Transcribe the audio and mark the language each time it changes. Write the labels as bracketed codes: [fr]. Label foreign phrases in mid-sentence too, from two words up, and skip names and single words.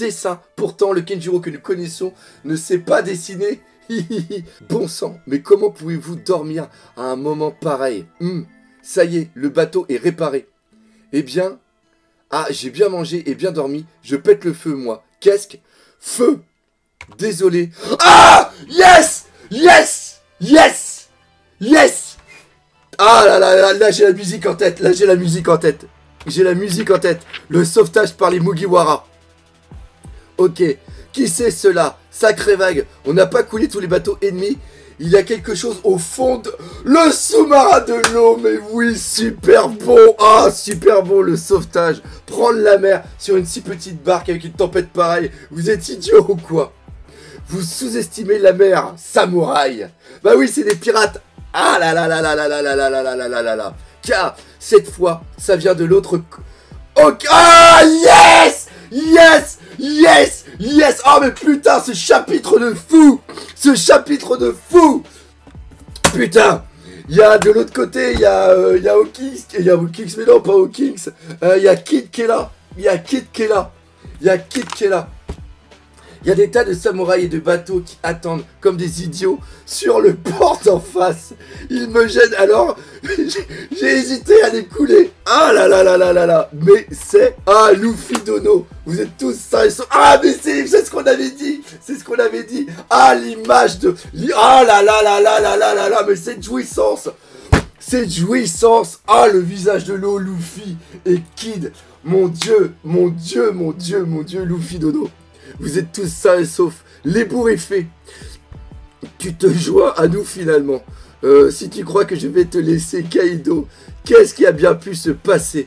[fr] Pourtant le Kenjiro que nous connaissons ne sait pas dessiner. Bon sang, mais comment pouvez-vous dormir à un moment pareil? Ça y est, le bateau est réparé. Eh bien, ah, j'ai bien mangé et bien dormi, je pète le feu, moi. Qu'est-ce que... Feu! Désolé. [en] Ah! Yes! Yes! Yes! Yes! [fr] Ah là là là, là j'ai la musique en tête, là j'ai la musique en tête. J'ai la musique en tête. Le sauvetage par les Mugiwara. Ok. Qui c'est cela? Sacré vague. On n'a pas coulé tous les bateaux ennemis. Il y a quelque chose au fond de... Le sous-marin de l'eau. Mais oui, super bon. Ah, super bon le sauvetage. Prendre la mer sur une si petite barque avec une tempête pareille. Vous êtes idiot ou quoi? Vous sous-estimez la mer, samouraï. Bah oui, c'est des pirates. Ah là là là là là là là là là là là là là là. Car cette fois, ça vient de l'autre... [en] Ok. Ah, yes! Yes! Yes! Yes! [fr] Oh mais putain, ce chapitre de fou! Ce chapitre de fou! Putain! Il y a de l'autre côté, il y a Hawkins, il y a Hawkins, mais non, pas Hawkins. Il y a Kid qui est là. Il y a Kid qui est là. Il y a Kid qui est là. Il y a des tas de samouraïs et de bateaux qui attendent comme des idiots sur le port d'en face. Ils me gênent, alors j'ai hésité à les couler. Ah là là là là là là. Mais c'est... Ah, Luffy Dono. Vous êtes tous sains et saufs. Ah, mais c'est ce qu'on avait dit. C'est ce qu'on avait dit. Ah, l'image de... Ah là là là là là là là là. Mais cette jouissance. Cette jouissance. Ah, le visage de l'eau, Luffy et Kid. Mon Dieu, mon Dieu, mon Dieu, mon Dieu, Luffy Dono. Vous êtes tous sains et saufs. L'ébouriffé. Tu te joins à nous finalement. Si tu crois que je vais te laisser, Kaido, qu'est-ce qui a bien pu se passer?